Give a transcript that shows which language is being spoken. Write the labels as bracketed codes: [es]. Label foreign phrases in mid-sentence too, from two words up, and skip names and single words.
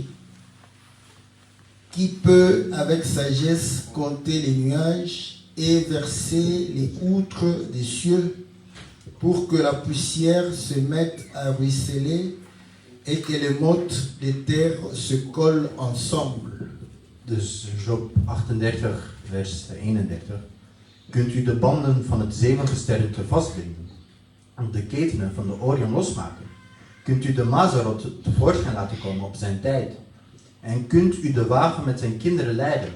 [fr] Qui peut avec sagesse compter les nuages et verser les outres des cieux pour que la poussière se mette à ruisseler et que les mottes des terres se collent ensemble? [nl] Dus Job 38 vers 31. Kunt u de banden van het zevengesternte vastbinden en de ketenen van de Orion losmaken? Kunt u de Mazarot tevoorschijn laten komen op zijn tijd? En kunt u de wagen met zijn kinderen leiden?